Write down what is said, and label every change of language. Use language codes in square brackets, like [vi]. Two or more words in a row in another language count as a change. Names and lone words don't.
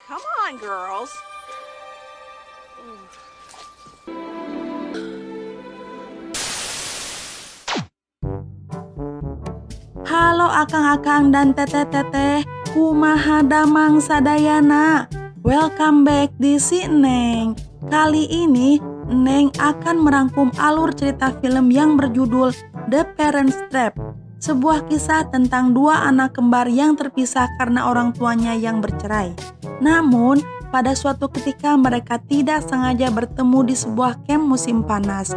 [en] Come on, girls. [su] Halo akang-akang dan teteh-teteh, kumaha damang sadayana. [en] Welcome back [su] di si Neng. [id] Kali ini Neng akan merangkum alur cerita film yang berjudul The Parent Trap. Sebuah kisah tentang dua anak kembar yang terpisah karena orang tuanya yang bercerai. Namun, pada suatu ketika mereka tidak sengaja bertemu di sebuah camp musim panas.